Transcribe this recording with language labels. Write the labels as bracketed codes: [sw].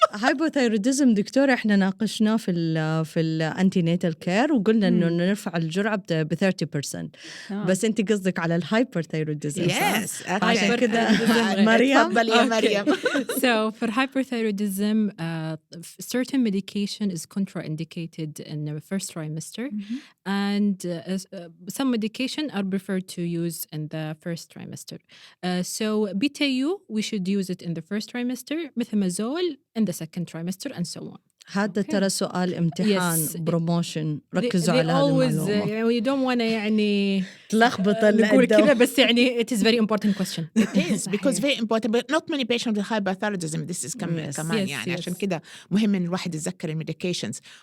[ar] hypothyroidism دكتورة إحنا ناقشناه في الانتيناتال كير وقلنا إنه نرفع الجرعة ب 30%. بس أنت قصدك على الهايبرثايروديزم. [en] Yes. [ar] عشان كده مريم. تفضل يا مريم. [en] So for hyperthyroidism, certain medication is contraindicated in the first trimester, and some medication are preferred to use in the first trimester. So BTU, we should use it in the first trimester, methimazole in the second trimester, and so on. [ar] هذا ترى سؤال امتحان بروموشن. ركزوا على هذه المعلومة. [en] You don't want to [ar] يعني تلخبط نقول كذا بس يعني [en] it is very important question. It is because very important, but not many patients with hypothyroidism. This is [ar] كمان يعني عشان كده مهم إن الواحد يتذكر الميديكيشنز.